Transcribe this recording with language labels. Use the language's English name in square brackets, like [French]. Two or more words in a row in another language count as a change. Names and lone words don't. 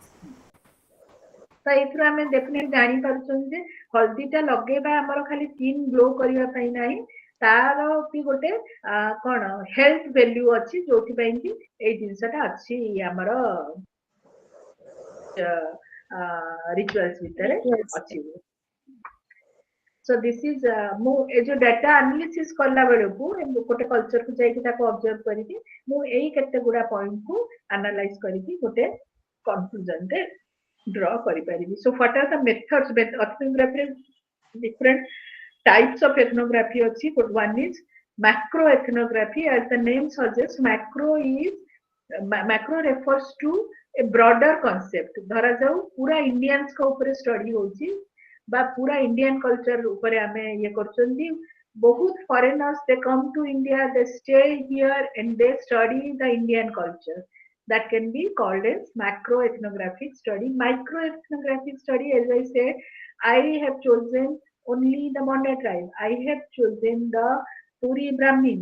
[Odia] ତ ଏଥିରୁ ଆମେ ଡେଫିନେଟଲି ଜାଣିପାରୁଛନ୍ତି ଯେ ହଳଦୀଟା ଲଗେଇବା ଆମର ଖାଲି [English] skin glow [Odia] କରିବା ପାଇଁ ନାହିଁ, ତାର ବି ଗୋଟେ କଣ [English] health value [Odia] ଅଛି, ଯୋଉଥିପାଇଁ କି ଏଇ ଜିନିଷଟା ଅଛି ଆମର ରିଚୁଆଲ୍ସ ଭିତରେ ଅଛି। [English] So this is [Odia] ମୁଁ ଏ ଯୋଉ [English] data analysis [Odia] କଲା ବେଳକୁ ଗୋଟେ କଲଚରକୁ ଯାଇକି ତାକୁ ଅବଜର୍ଭ କରିକି ମୁଁ ଏଇ କେତେ ଗୁଡା ପଏଣ୍ଟକୁ ଆନାଲାଇଜ କରିକି ଗୋଟେ କନକ୍ଲୁଜନରେ draw କରିପାରିବି। [English] So what are the methods? Ethnography different types of ethnography ଅଛି। One is macro ethnography. As the name suggests, macro refers to a broader concept। [Odia] ଧରା ଯାଉ ପୁରା ଇଣ୍ଡିଆନ୍ସ ଙ୍କ ଉପରେ ଷ୍ଟଡି ହଉଛି বা ପୁରା [English] Indian culture [Odia] ଉପରେ ଆମେ ଇଏ କରୁଛନ୍ତି। [English] ବହୁତ ଫରେନର୍ସ they come to India, they stay here and they study the Indian culture। That can be called as macro ethnographic study। Micro ethnographic study, as I said, I have chosen only the Manda tribe, I have chosen the Puri Brahmins।